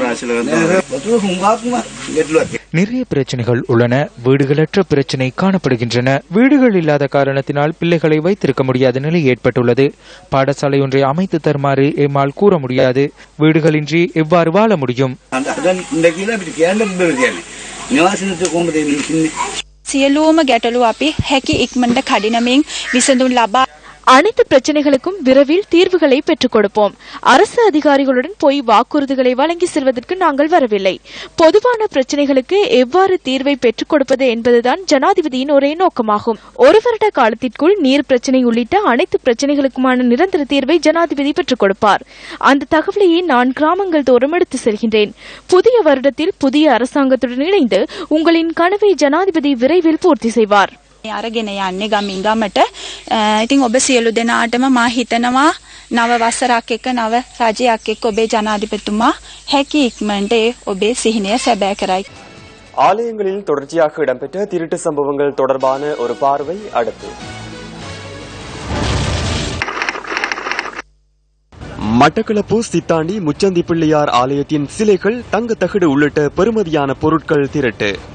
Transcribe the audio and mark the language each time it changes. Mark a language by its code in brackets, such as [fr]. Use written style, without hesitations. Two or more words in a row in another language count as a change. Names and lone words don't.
[ta] நிறைய பிரச்சனைகள் உள்ளன. வீடுகளற்ற பிரச்சனை காணப்படுகின்றன. வீடுகள் இல்லாத காரணத்தினால் பிள்ளைகளை வைத்திருக்க முடியாத நிலை ஏற்பட்டுள்ளது. பாடசாலை ஒன்றை அமைத்து தருமாறு எம்மால் கூற முடியாது. வீடுகளின்றி எவ்வாறு வாழ முடியும்? [si] සියලුම ගැටලු අපි හැකි ඉක්මනට කඩිනමින් විසඳුම් ලබා [ta] அனைத்து பிரச்சனைகளுக்கும் விரைவில் தீர்வுகளை பெற்றுக் கொடுப்போம். அரசு அதிகாரிகளுடன் போய் வாக்குறுதிகளை வழங்கி செல்வதற்கு நாங்கள் வரவில்லை. பொதுவான பிரச்சனைகளுக்கு எவ்வாறு தீர்வை பெற்றுக் கொடுப்பது என்பதுதான் ஜனாதிபதியின் ஒரே நோக்கமாகும். 1 வருட காலத்திற்குள் நீர் பிரச்சனை உள்ளிட்ட அனைத்து பிரச்சனைகளுக்குமான நிரந்தர தீர்வை ஜனாதிபதி பெற்றுக் கொடுப்பார். அந்த தகவலையே நான் கிராமங்கள் தோறும் எடுத்து செல்கின்றேன். புதிய வருடத்தில் புதிய அரசாங்கத்துடன் இணைந்து உங்களின் கனவை ஜனாதிபதி விரைவில் பூர்த்தி செய்வார். [si] අරගෙන යන්නේ ගමින් ගමට. ඉතින් ඔබ සියලු දෙනාටම මා හිතනවා නව වසරක් එක්ක නව රජයක් එක්ක ඔබේ ජනාධිපතිතුමා හැකි ඉක්මනට ඔබේ සිහිනය සැබෑ කරයි. [ta] ஆலயங்களில் தொடர்ச்சியாக இடம்பெற்ற திருட்டு சம்பவங்கள் தொடர்பான ஒரு பார்வை அடுத்து. மட்டக்களப்பு சித்தாண்டி முச்சந்தி பிள்ளையார் ஆலயத்தின் சிலைகள் தங்க தகடு உள்ளிட்ட பெறுமதியான பொருட்கள் திருட்டு.